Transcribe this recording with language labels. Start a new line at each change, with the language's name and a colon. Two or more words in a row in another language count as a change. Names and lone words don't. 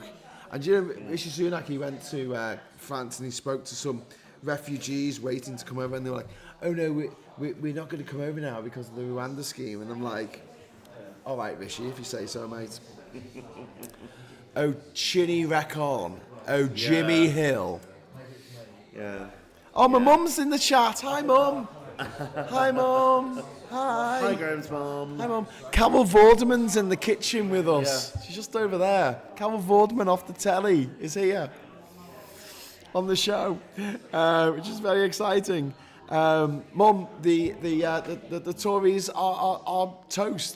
English: And you know, Rishi Sunak, he went to France and he spoke to some refugees waiting to come over, and they were like, "Oh no, we're not going to come over now because of the Rwanda scheme." And I'm like, "All right, Rishi, if you say so, mate." Oh, Chinny Rackon. Oh, Jimmy Hill. Yeah. Oh, my mum's in the chat. Hi, Mum. Hi, Mum. Hi. Hi, Graham's mum. Hi, Mum. Camel Vorderman's in the kitchen with us. Yeah. She's just over there. Camel Vorderman off the telly is here on the show, which is very exciting. Mum, the Tories are toast.